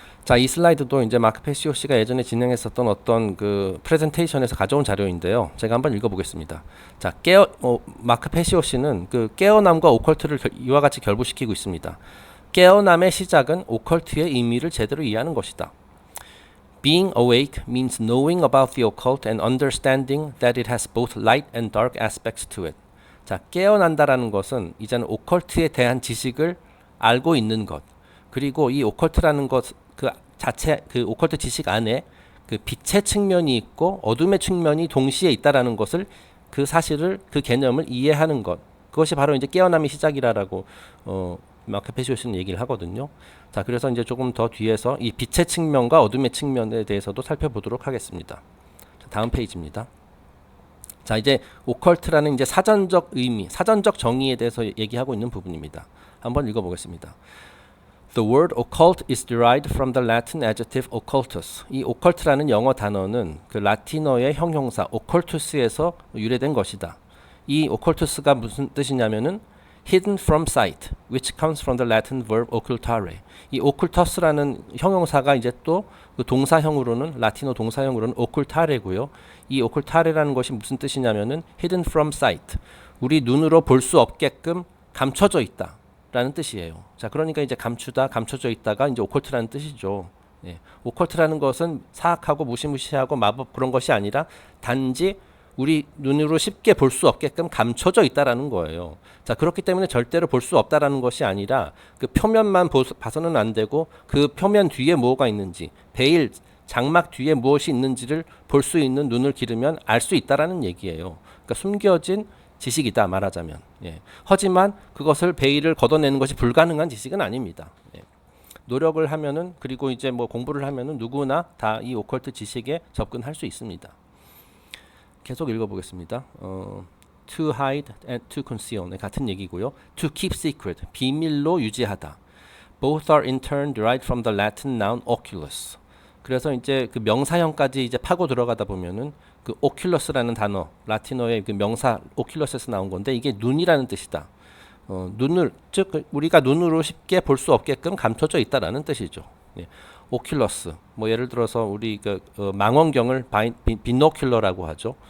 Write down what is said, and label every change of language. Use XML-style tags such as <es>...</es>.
<ko>자, 이 슬라이드도 이제 마크 페시오 씨가 예전에 진행했었던 어떤 그 프레젠테이션에서 가져온 자료인데요. 제가 한번 읽어보겠습니다. 자, 마크 페시오 씨는 그 깨어남과 오컬트를 이와 같이 결부시키고 있습니다. 깨어남의 시작은 오컬트의 의미를 제대로 이해하는 것이다.</ko> <en>Being awake means knowing about the occult and understanding that it has both light and dark aspects to it.</en> <ko>자, 깨어난다라는 것은 이제는 오컬트에 대한 지식을 알고 있는 것. 그리고 이 오컬트라는 것 그 자체 그 오컬트 지식 안에 그 빛의 측면이 있고 어둠의 측면이 동시에 있다라는 것을 그 사실을 그 개념을 이해하는 것. 그것이 바로 이제 깨어남의 시작이라고 마크 페시오스는 얘기를 하거든요. 자, 그래서 이제 조금 더 뒤에서 이 빛의 측면과 어둠의 측면에 대해서도 살펴보도록 하겠습니다. 자, 다음 페이지입니다. 자, 이제 오컬트라는 이제 사전적 의미, 사전적 정의에 대해서 얘기하고 있는 부분입니다. 한번 읽어보겠습니다.</ko> <en>The word occult is derived from the Latin adjective occultus.</en> <ko>이 occult라는 영어 단어는 그 라틴어의 형용사 occultus에서 유래된 것이다. 이 occultus가 무슨 뜻이냐면은</ko> <en>hidden from sight, which comes from the Latin verb occultare.</en> <ko>이 occultus라는 형용사가 이제 또 그 동사형으로는 라틴어 동사형으로는 occultare고요. 이 occultare라는 것이 무슨 뜻이냐면은</ko> <en>hidden from sight,</en> <ko>우리 눈으로 볼 수 없게끔 감춰져 있다. 라는 뜻이에요. 자, 그러니까 이제 감추다, 감춰져 있다가 이제 오컬트라는 뜻이죠. 예. 오컬트라는 것은 사악하고 무시무시하고 마법 그런 것이 아니라 단지 우리 눈으로 쉽게 볼 수 없게끔 감춰져 있다라는 거예요. 자, 그렇기 때문에 절대로 볼 수 없다라는 것이 아니라 그 표면만 봐서는 안 되고 그 표면 뒤에 뭐가 있는지, 베일, 장막 뒤에 무엇이 있는지를 볼 수 있는 눈을 기르면 알 수 있다라는 얘기예요. 그러니까 숨겨진 지식이다 말하자면. 예. 하지만 그것을 베일을 걷어내는 것이 불가능한 지식은 아닙니다. 예. 노력을 하면은 그리고 이제 뭐 공부를 하면은 누구나 다 이 오컬트 지식에 접근할 수 있습니다. 계속 읽어보겠습니다.</ko> <en>To hide and to conceal</en> <ko>같은 얘기고요.</ko> <en>To keep secret</en> <ko>비밀로 유지하다.</ko> <en>Both are in turn derived from the Latin noun oculus.</en> <ko>그래서 이제 그 명사형까지 이제 파고 들어가다 보면은 그 오큘러스라는 단어, 라틴어의 그 명사 오큘러스에서 나온 건데 이게 눈이라는 뜻이다. 눈을 즉 우리가 눈으로 쉽게 볼 수 없게끔 감춰져 있다라는 뜻이죠. 예. 오큘러스. 뭐 예를 들어서 우리 그 망원경을 비노큘러라고 하죠.</ko>